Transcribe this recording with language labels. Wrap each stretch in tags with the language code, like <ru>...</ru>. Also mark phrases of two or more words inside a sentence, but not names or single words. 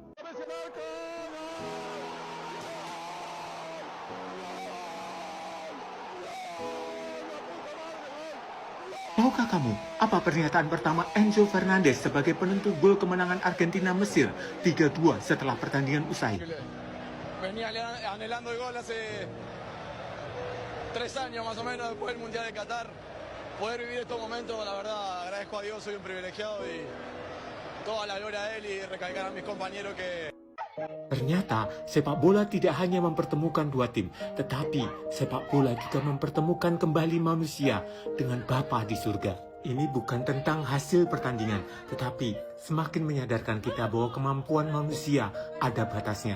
<id>Tahukah kamu apa pernyataan pertama Enzo Fernandez sebagai penentu gol kemenangan Argentina Mesir 3-2 setelah pertandingan usai?</id> <es>Venía anhelando el gol hace 3 años más o menos después del Mundial de Qatar. Poder vivir estos momentos, la verdad, agradezco a Dios, soy un privilegiado y toda la gloria a él y recalcar a mis compañeros que...</es> <id>Ternyata sepak bola tidak hanya mempertemukan dua tim, tetapi sepak bola juga mempertemukan kembali manusia dengan Bapa di surga. Ini bukan tentang hasil pertandingan, tetapi semakin menyadarkan kita bahwa kemampuan manusia ada batasnya.</id>